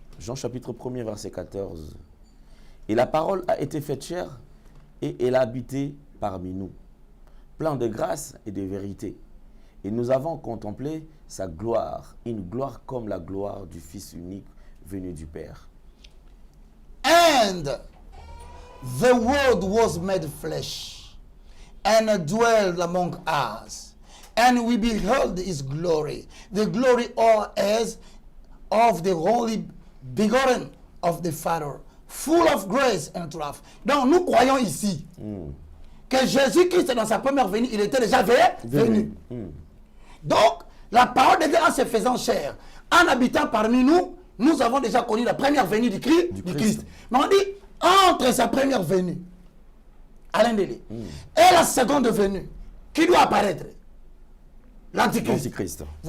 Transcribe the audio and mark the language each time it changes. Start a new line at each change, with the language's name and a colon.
French: Jean chapitre 1er, verset 14. Et la parole a été faite chair et elle a habité parmi nous, plein de grâce et de vérité. Et nous avons contemplé sa gloire, une gloire comme la gloire du Fils unique venu du Père.
English: And the word was made flesh and dwelled among us, and we beheld his glory, the glory as of the holy begotten of the Father, full of grace and truth.
French: Donc nous croyons ici que Jésus-Christ dans sa première venue, il était déjà venu. Donc la parole de Dieu en se faisant chair, en habitant parmi nous, nous avons déjà connu la première venue du Christ. Mais on dit, entre sa première venue, Alain Délé, et la seconde venue, qui doit apparaître? L'Antichrist.